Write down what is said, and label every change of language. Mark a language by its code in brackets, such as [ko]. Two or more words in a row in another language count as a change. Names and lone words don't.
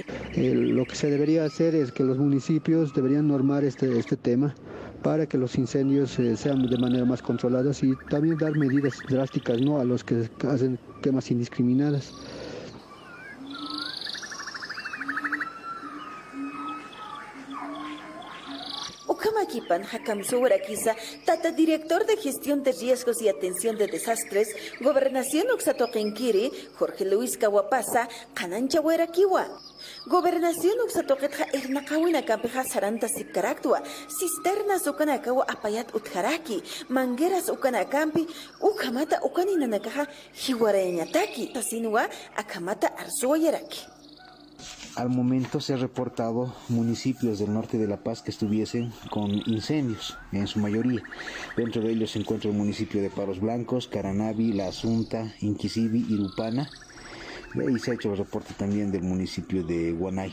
[es] Lo que se debería hacer es que los municipios deberían normar este tema para que los incendios sean de manera más controladas y también dar medidas drásticas, ¿no?, a los que hacen quemas indiscriminadas. [ay] Ukamakipan Hakam Suwarakiza, Tata [es] Director de Gestión de Riesgos y Atención de Desastres, [ay] Gobernación Uxatoqinquiri, Jorge Luis Kawapasa, Kanancha Huerakiwa. Gobernación Uxatoqetja Ernakawina Campeja Saranta Sipcaractua, Cisternas Ukanakawa Apayat Utjaraki, Mangueras Ukanacampi, Ukamata Ukaninanakaja, Hiwarañataki, Tasinua, Akamata Arzuayaraki. [es] Al momento se ha reportado municipios del norte de La Paz que estuviesen con incendios, en su mayoría. Dentro de ellos se encuentra el municipio de Paros Blancos, Caranavi, La Asunta, Inquisibi, Irupana. Y se ha hecho el reporte también del municipio de Guanay.